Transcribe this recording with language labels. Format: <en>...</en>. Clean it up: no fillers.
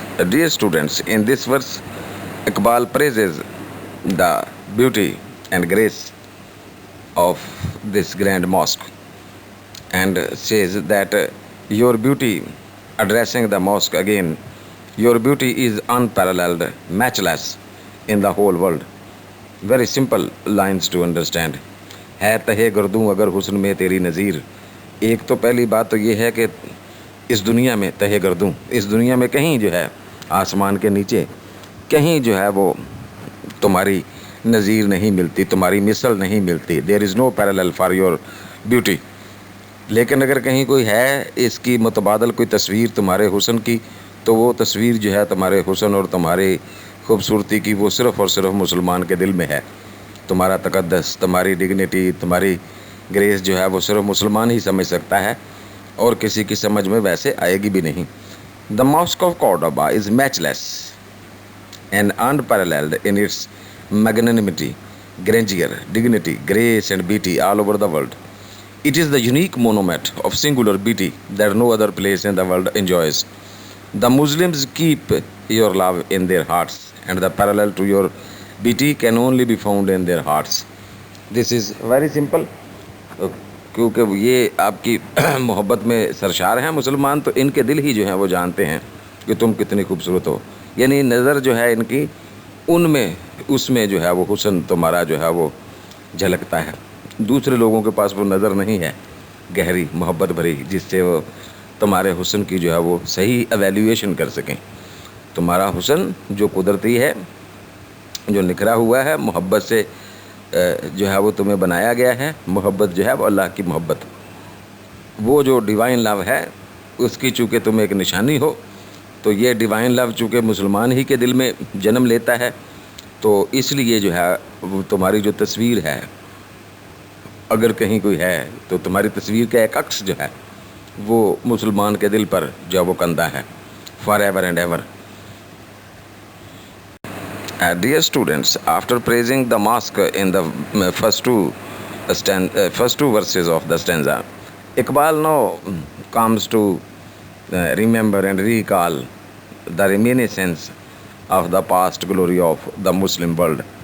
<en>Dear students, in this verse, Iqbal praises the beauty and grace of this grand mosque and says that your beauty, addressing the mosque again, your beauty is unparalleled, matchless in the whole world. Very simple lines to understand.</en> <ur>ہے تہے گردوں اگر حسن میں تیری نظیر، ایک تو پہلی بات تو یہ ہے کہ اس دنیا میں تہے گردوں، اس دنیا میں کہیں جو ہے آسمان کے نیچے کہیں جو ہے وہ تمہاری نظیر نہیں ملتی، تمہاری مثل نہیں ملتی.</ur> <en>There is no parallel for your beauty.</en> <ur>لیکن اگر کہیں کوئی ہے اس کی متبادل کوئی تصویر تمہارے حسن کی، تو وہ تصویر جو ہے تمہارے حسن اور تمہاری خوبصورتی کی وہ صرف اور صرف مسلمان کے دل میں ہے. تمہارا تقدس، تمہاری ڈگنیٹی، تمہاری گریس جو ہے وہ صرف مسلمان ہی سمجھ سکتا ہے، اور کسی کی سمجھ میں ویسے آئے گی بھی نہیں.</ur> <en>The Mosque of Cordoba is matchless and unparalleled in its magnanimity, grandeur, dignity, grace and beauty all over the world. It is the unique monument of singular beauty that no other place in the world enjoys. The Muslims keep your love in their hearts, and the parallel to your beauty can only be found in their hearts. This is very simple.</en> <ur>کیونکہ یہ آپ کی محبت میں سرشار ہیں مسلمان، تو ان کے دل ہی جو ہیں وہ جانتے ہیں کہ تم کتنی خوبصورت ہو. یعنی نظر جو ہے ان کی ان میں، اس میں جو ہے وہ حسن تمہارا جو ہے وہ جھلکتا ہے. دوسرے لوگوں کے پاس وہ نظر نہیں ہے گہری محبت بھری جس سے وہ تمہارے حسن کی جو ہے وہ صحیح ایویلیویشن کر سکیں. تمہارا حسن جو قدرتی ہے، جو نکھرا ہوا ہے محبت سے جو ہے وہ تمہیں بنایا گیا ہے. محبت جو ہے وہ اللہ کی محبت، وہ جو ڈیوائن لو ہے اس کی چونکہ تم ایک نشانی ہو، تو یہ ڈیوائن لو چونکہ مسلمان ہی کے دل میں جنم لیتا ہے، تو اس لیے جو ہے وہ تمہاری جو تصویر ہے، اگر کہیں کوئی ہے تو تمہاری تصویر کا ایک عکس جو ہے وہ مسلمان کے دل پر جو وہ کندہ ہے</ur> <en>Forever and ever. Dear students, after praising the mosque in the first two verses of the stanza, Iqbal now comes to remember and recall the reminiscence of the past glory of the Muslim world.</en>